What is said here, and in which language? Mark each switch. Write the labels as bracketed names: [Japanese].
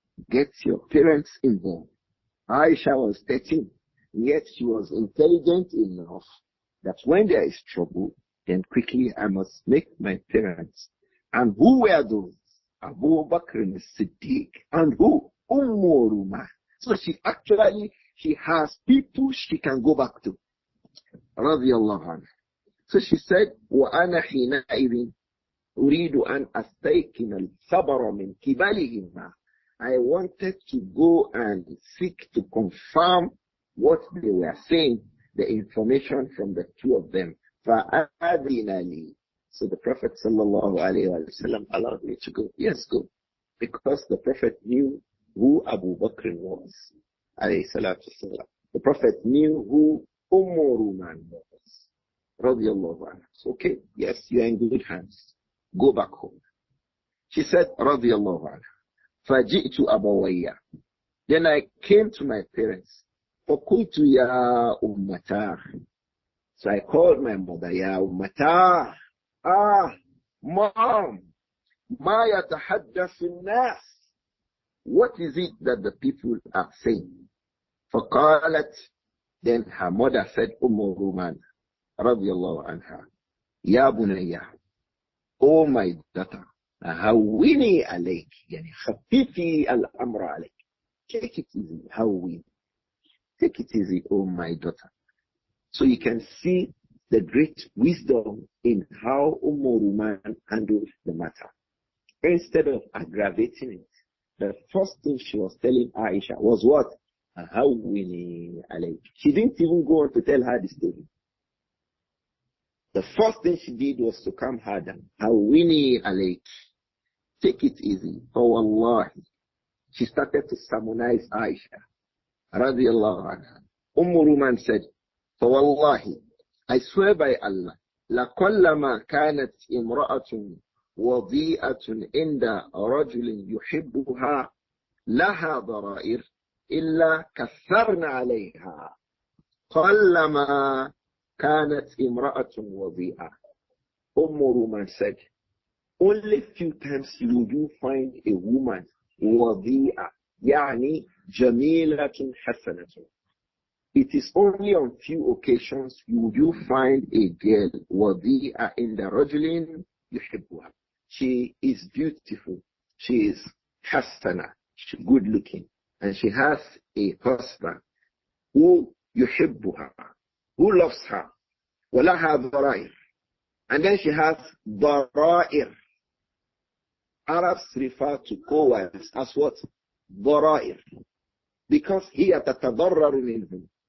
[English] Get your parents involved. Āishah was 13, yet she was intelligent enough that when there is trouble, then quickly I must make my parents. And who were those? Abu Bakr as-Siddiq. And who? Ruma. So she has people she can go back to. Radiyallahu anha. So she said, [Arabic] وَأَنَا حِينَئِذٍ أُرِيدُ أَنْ أَسْتَيْقِنَ الْخَبَرَ مِنْ كِبَلِهِمَا. [English] I wanted to go and seek to confirm what they were saying, the information from the two of them. [Arabic] فَأَذِنَ لِي. [English] So the Prophet sallallahu alayhi wa sallam allowed me to go. Yes, go. Because the Prophet knew who Abu Bakr was. Alayhi salatu wasalam. The Prophet knew who Ruman was. Radiyallahu anha. So, okay, yes, you are in good hands. Go back home. She said, radiyallahu anha. [Arabic] فَجِئْتُ أَبَوَيَّ. [English] Then I came to my parents. [Arabic] فَقُلْتُ يَا أُمَّتَاهِ. [English] So I called my mother, [Arabic] يَا أُمَّتَاهِ. [English] Mom, [Arabic] مَا يَتَحَدَّثُ النَّاسِ. [English] What is it that the people are saying? [Arabic] فَقَالَتْ. [English] Then her mother said, Ruman, radiyallahu anha, [Arabic] يَا بُنَيَّ. [English] Oh my daughter. [Arabic] هوني عليك يعني خففي الأمر عليك. [English] Take it easy. Howin. Take it easy, oh my daughter. So you can see the great wisdom in how Ruman handled the matter. Instead of aggravating it, the first thing she was telling A'ishah was what? Ahawwini alayk. She didn't even go on to tell her the story. The first thing she did was to calm her down. Ahawwini alayk. Take it easy. Oh Allah. She started to sermonize A'ishah. Radiallahu anha. Ruman said, for Wallahi, I swear by Allah, [Arabic] لَقَلَّمَا كَانَتْ إِمْرَأَةٌ وَضِيئَةٌ عِنْدَ رَجُلٍ يُحِبُّهَا لَهَا ضَرَائِرٌ إِلَّا كَثَّرْنَ عَلَيْهَا قَلَّمَا كَانَتْ إِمْرَأَةٌ وَضِيئَةٌ. [English] Ruman said, only few times will you find a woman [Arabic] وَضِيئَةٌ, يعني جَمِيلَةٌ حَسَنَةٌ. [English] It is only on few occasions you find a girl wadi'a in the rajulin yuhibbuha. She is beautiful. She is hasana. She's good looking. And she has a husband who yuhibbuha, who loves her. Walaha dhara'ir. And then she has dhara'ir. Arabs refer to co-wives as what? Dhara'ir. Because [Arabic] هي تتضرر منهم.